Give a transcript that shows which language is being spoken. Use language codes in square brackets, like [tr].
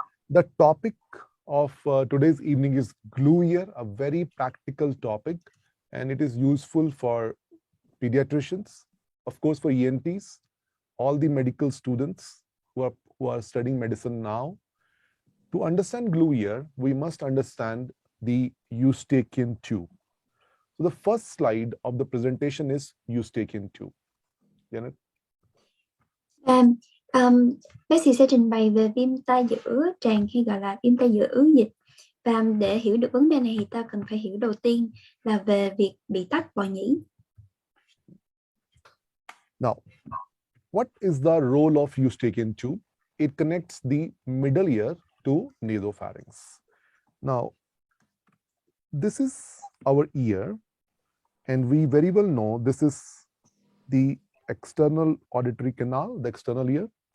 [en] The topic of today's evening is glue ear, a very practical topic, and it is useful for pediatricians, of course, for ENTs, all the medical students who are studying medicine now. To understand glue ear, we must understand the Eustachian tube. So the first slide of the presentation is Eustachian tube. Janet? [vi] Bác sĩ sẽ trình bày về viêm tai giữa tràn hay gọi là viêm tai giữa ứ dịch. Và để hiểu được vấn đề này thì ta cần phải hiểu đầu tiên là về việc bị tắc bò nhĩ. [en] Now, what is the role of Eustachian tube? It connects the middle ear to nasopharynx. Now, this is our ear, and we very well know this is the external auditory canal, the external ear.